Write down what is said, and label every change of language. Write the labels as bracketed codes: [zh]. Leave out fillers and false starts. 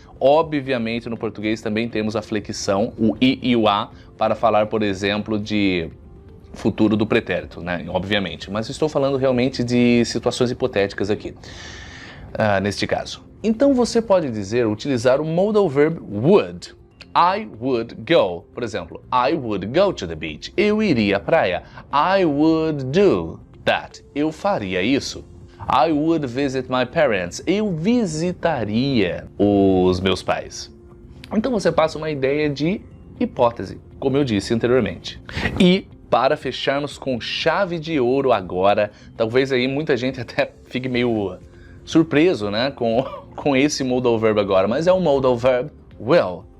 [pt] Obviamente no português também temos a flexão, o i e o a, para falar, por exemplo, de futuro do pretérito, né? Obviamente. Mas estou falando realmente de situações hipotéticas aqui, neste caso. Então você pode utilizar o modal verb would. [en] I would go. [pt] Por exemplo, [en] I would go to the beach. [pt] Eu iria à praia. [en] I would do that. [pt] Eu faria isso. [en] I would visit my parents. [pt] Eu visitaria os meus pais. Então você passa uma ideia de hipótese, como eu disse anteriormente. E para fecharmos com chave de ouro agora, talvez aí muita gente até fique meio surpreso, né, com esse modal verb agora, mas é o modal verb will.